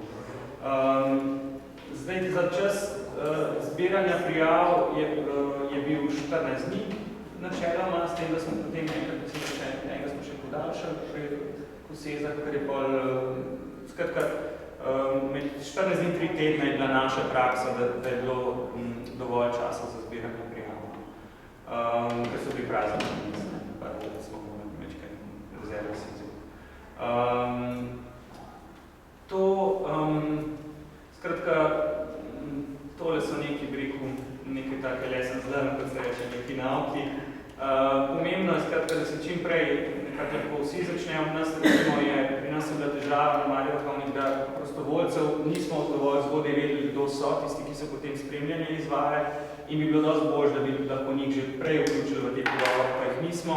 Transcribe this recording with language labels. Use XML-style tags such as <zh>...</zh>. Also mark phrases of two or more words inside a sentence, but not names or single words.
<sl>Zdaj, za čas zbiranja prijav je bil 14 dni načeloma, s tem, da smo potem enega smo še podaljšali pri Kosezah, kar je pol, skratka, med 14 dni 3 tedna je bila naša praksa, da je bilo dovolj časa za zbiranje prijav. Ker so bili prazni, pa smo morali večkaj rezerve si vzeti. Skratka, tole so neki, bi rekel, neke take</sl> <en>lessons learned,</en> <sl>kot se reče, neki nauki. Pomembno je, skratka, da se čim prej nekako lahko vsi začnejo. Pri nas je bila težava na Marju Vrhovnik, da prostovoljcev nismo dovolj zgodaj vedeli, kdo so, tisti, ki so potem spremljanje izvaje, in bi bilo dosti bolj, da bi lahko njih že prej vključili v te pogovor, pa jih nismo.</sl>